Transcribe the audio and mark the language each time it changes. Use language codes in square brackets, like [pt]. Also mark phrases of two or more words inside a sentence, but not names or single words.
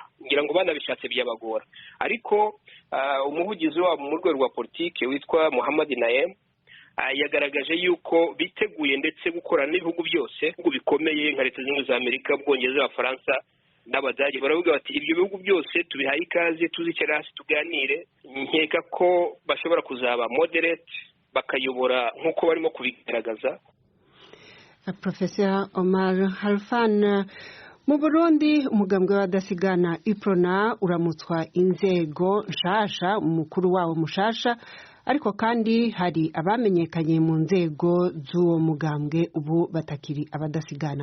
[rw] Ngira ngo banabishatse byabagora, ariko umuvugizi wabo mu rwego rwa politike witwa Mohammad Naem yagaragaje yuko biteguye ndetse gukorana n'ibihugu byose bikomeye nka Leta Zunze Ubumwe za Amerika, Ubwongereza, Abafaransa n'Abadage. Baravuga bati ibyo bihugu byose tubihaye ikaze, tuzicare hasi tuganire. Nkeka ko bashobora kuzaba moderate bakayobora nk'uko barimo kubigaragaza. [rn] Professor Omar Halfan, mu Burundi umugambwe w'abadasigana Iprona uramutswa inzego nshasha, umukuru wawo mushasha, ariko kandi hari abamenyekanye mu nzego z'uwo mugambwe ubu batakiri abadasigana.